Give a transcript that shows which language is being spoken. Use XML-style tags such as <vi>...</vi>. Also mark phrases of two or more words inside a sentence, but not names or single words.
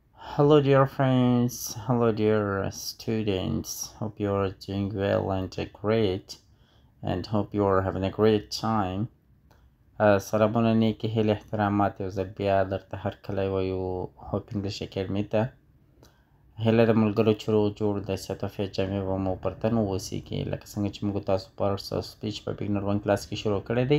<en>Hello, dear friends. Hello, dear students. Hope you are doing well and great, and hope you are having a great time.</en> <ps>سلامونه نیکی هیله احترامات یو ځل بیا درته هرکلی وایو هوپ انګلیش اکیډمي ته. هیله د ملګرو چې روغ جوړ د صحت عافیت جامې به مو پر تن واوسیږي لکه څنګه چې موږ تاسو په آرټس او سپیچ په</ps> <en>beginner 1 class</en> <ps>کې شروع کړی دی.</ps>